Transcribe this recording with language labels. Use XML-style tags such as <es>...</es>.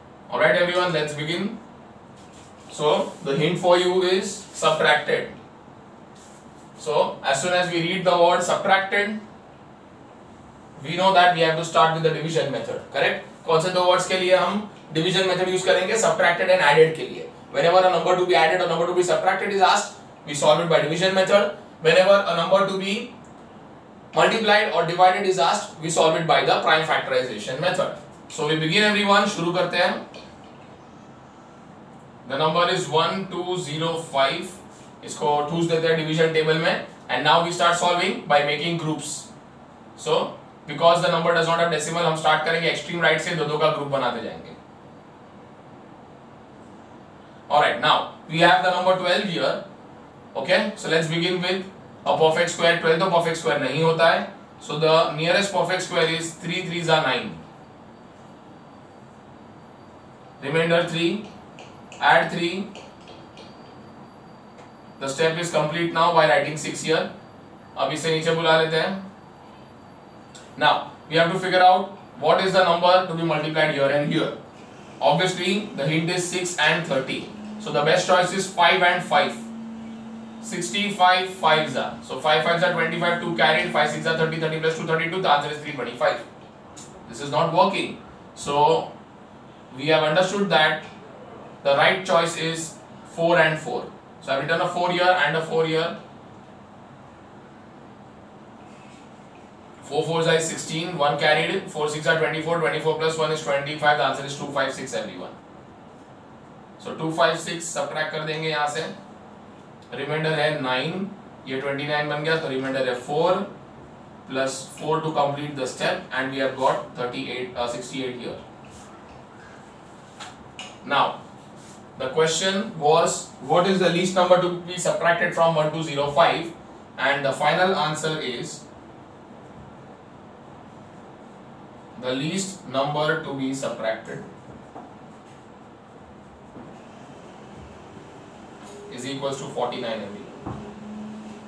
<en>Alright everyone, let's begin. So the hint for you is subtracted. So as soon as we read the word subtracted, we know that we have to start with the division method. Correct?</en> <hi>कौन से दो words के लिए हम division method use करेंगे?</hi> <en>Subtracted and added</en> <hi>के लिए.</hi> <en>Whenever a number to be added or number to be subtracted is asked, we solve it by division method. Whenever a number to be multiplied or divided is asked, we solve it by the prime factorization method. So we begin everyone.</en> <hi>शुरू करते हैं.</hi> <en>The number is 1205.</en> <hi>इसको 2s देते हैं division table में,</hi> <en>and now we start solving by making groups. So because the number does not have decimal</en> <hi>हम start करेंगे extreme right से, दो का ग्रुप बनाते जाएंगे.</hi> <en>Alright, now we have the number 12 here. Okay, so let's begin with a perfect square. 12</en> <hi>तो perfect square नहीं होता है,</hi> <en>so the nearest perfect square is 3 3s are 9. Remainder 3, add 3. The step is complete now by writing 6 here.</en> <hi>अब इसे नीचे बुला लेते हैं.</hi> <en>Now we have to figure out what is the number to be multiplied here and here. Obviously the hint is 6 and 30. So the best choice is 5 and 5. 65 5s are. So 5 5s are 25, 2 carried, 5 6 are 30, 30 plus 2 32. The answer is 325. This is not working. So we have understood that the right choice is 4 and 4. So I have written a 4 here and a 4 here. 4 4s are 16, 1 carried, 4 6 are 24, 24 plus 1 is 25. The answer is 256 everyone.</en> <hi>So 256 subtract कर देंगे यहाँ से, reminder है 9, ये 29 बन गया, तो reminder है 4 plus 4</hi> <en>to complete the step, and we have got 68 here. Now the question was what is the least number to be subtracted from 1205, and the final answer is the least number to be subtracted is equals to 49 MB.</en>